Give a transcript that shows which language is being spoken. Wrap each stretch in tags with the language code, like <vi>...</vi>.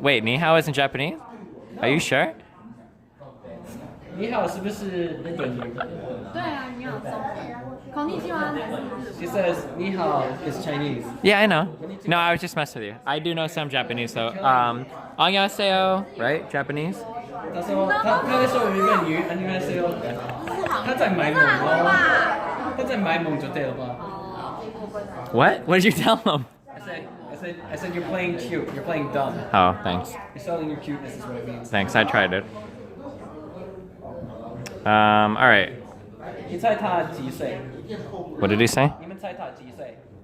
<en>Wait, ni hao isn't Japanese? Are you sure?</en> <zh>你好是不是日本语？对啊，你好中文。孔尼基吗？</zh> <en>She says 你好 is Chinese. Yeah, I know. No, I was just messing with you. I do know some Japanese though. Annyeonghaseyo, right? Japanese?</en> <zh>他在说日本语，你们说他在卖萌哦，他在卖萌就对了吧？</zh> <en>What? What did you tell them? I said you're playing cute. You're playing dumb. Oh, thanks. You're selling your cuteness is what it means. Thanks, I tried it. Alright.</en> <zh>你猜他几岁？</zh> <en>What did he say?</en> <zh>你们猜他几岁？</zh>